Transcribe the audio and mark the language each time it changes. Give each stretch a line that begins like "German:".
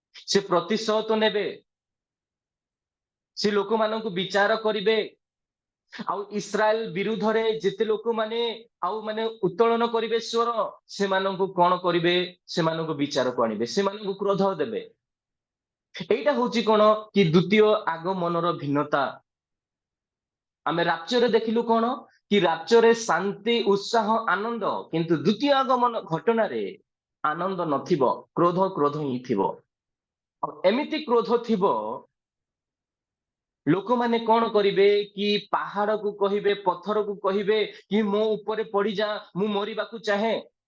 Odia: ସେ ପ୍ରତିଶୋଧ ନେବେ, ସେ ଲୋକମାନଙ୍କୁ ବିଚାର କରିବେ, ଆଉ ଇସ୍ରାଏଲ ବିରୁଦ୍ଧରେ ଯେତେ ଲୋକମାନେ ଆଉ ମାନେ ଉତ୍ତୋଳନ କରିବେ ସ୍ୱର, ସେମାନଙ୍କୁ କଣ କରିବେ, ସେମାନଙ୍କୁ ବିଚାରକୁ ଆଣିବେ, ସେମାନଙ୍କୁ କ୍ରୋଧ ଦେବେ।
Bangla: এইটা হচ্ছে কোন কি দ্বিতীয় আগমনর ভিন্নতা।
Odia: ଆମେ ରାଜ୍ୟରେ ଦେଖିଲୁ କଣ କି ରାଜ୍ୟରେ ଶାନ୍ତି, ଉତ୍ସାହ, ଆନନ୍ଦ, କିନ୍ତୁ ଦ୍ୱିତୀୟ ଆଗମନ ଘଟଣାରେ ଆନନ୍ଦ ନଥିବ, କ୍ରୋଧ କ୍ରୋଧ ହିଁ ଥିବ। ଆଉ ଏମିତି କ୍ରୋଧ ଥିବ, ଲୋକମାନେ କଣ କରିବେ କି ପାହାଡକୁ କହିବେ, ପଥରକୁ କହିବେ କି ମୋ ଉପରେ ପଡିଯା, ମୁଁ ମରିବାକୁ ଚାହେଁ।